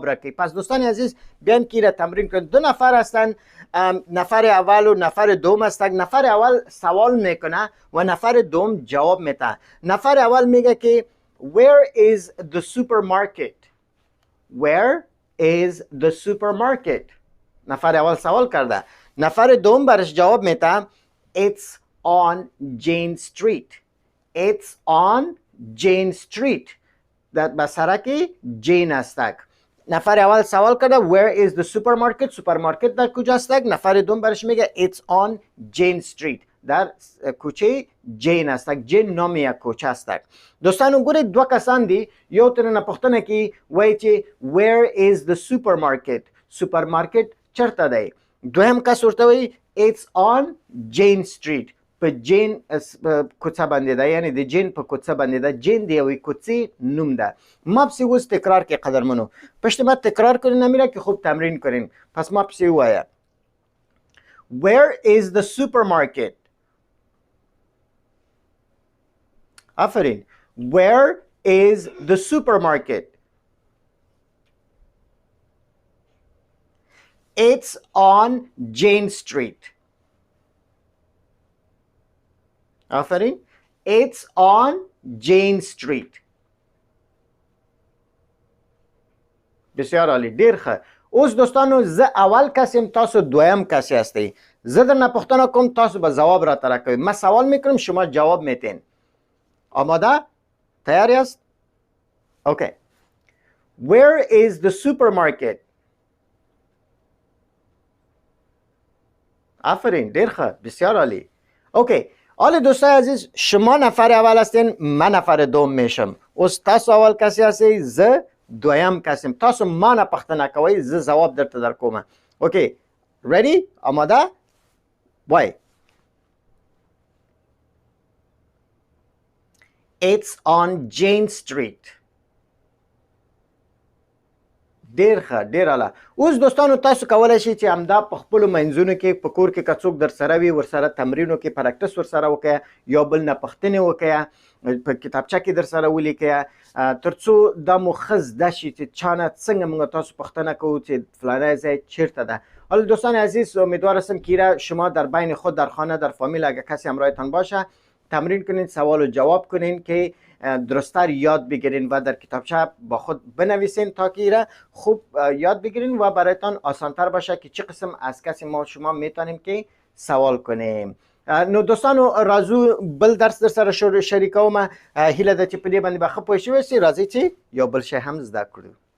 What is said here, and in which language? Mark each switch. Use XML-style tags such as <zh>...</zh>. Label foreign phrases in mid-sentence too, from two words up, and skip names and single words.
<fa>راکوي پس دوستان عزیز بیان که را تمرین کنید دو نفر هستن نفر اول و نفر دوم هستن نفر اول سوال میکنه و نفر دوم جواب میده نفر اول میگه که</fa> <en>where is the supermarket where is the supermarket</en> <fa>نفر اول سوال کرده نفر دوم برش جواب میده</fa> <en>it's on Jane Street it's on Jane Street</en> <fa>در بسرک جین استک نفر اول سوال کرده where</fa> <en>is the supermarket</en> <fa>سوپرمارکت در کجاست نفر دوم برش میگه</fa> <en>it's on Jane Street</en> <fa>در کوچه جین است جین نام یک</fa> <ps>کوچه است دوستانو ګورئ دوه کسان دي یو ترنه پوښتنه کوي وایي چې</ps> <en>where is the supermarket</en> <ps>سوپرمارکت چرته دی دویم کس ورته وایي</ps> <en>it's on Jane Street</en> <ps>په جین کوڅه باندې ده یعنی د جین په کوڅه باندې ده جین د یوې کوڅې نوم ده ما پسې اوس تکرار کې قدرمنو</ps> <fa>پشت ما تکرار کنین امیره که خوب تمرین کنین پس</fa> <ps>ما پسې ووایه</ps> <en>where is the supermarket آفرین where is the supermarket it's on Jane Street</en> <ps>آفرین</ps> <en>it's on Jane Street</en> <fa>بسیار عالی</fa> <ps>ډیر ښه اوس دوستانو زه اول کس یم تاسو دویم کسی هستی زه درنه پوښتنه کوم تاسو به ځواب را راکوئ</ps> <fa>من سوال میکنم شما جواب میتین آماده تیاری است</fa> <ps>اوکی</ps> <en>where is the supermarket</en> <ps>آفرین ډیر ښه</ps> <fa>بسیار عالی اوکی حالا دوستای عزیز شما نفر اول هستین من نفر دوم میشم</fa> <ps>اوس تاسو اول کسی هستی زه دویم کسیم تاسو ما نه پوښتنه کوئ زه ځواب درته درکوم اوکی ready آماده وای</ps> <en>it's on Jane Street</en> <ps>ډیر ښه ډیر اعلی اوس دوستانو تاسو کولی شئ چې همدا په خپلو منځونو کې په کور کې که څوک در سره وي ورسره تمرین وکړئ پراکټس ورسره وکړئ یو بل نه پوښتنې وکړئ په کتابچه کې در سره ولیکئ تر څو دا مو ښه زده شي چې چا نه څنګه موږ تاسو پوښتنه کوو چې فلانی ځای چیرته ده حالا</ps> <fa>دوستان عزیز امیدوار هستم که شما در بین خود در خانه در فامیل اگر کسی همراهتان باشه تمرین کنین سوال و جواب کنین که درستر یاد بگیرین و در کتابچه با خود بنویسین تا که ایره خوب یاد بگیرین و برایتان آسانتر باشه که چه قسم از کسی ما شما میتونیم که سوال کنیم نو</fa> <ps>دوستانو راځو بل درس در سره شریکوم هیله ده چې په دې باندې به ښه پوه شوي سئ راځئ چې یو بل شی هم زده کړو</ps>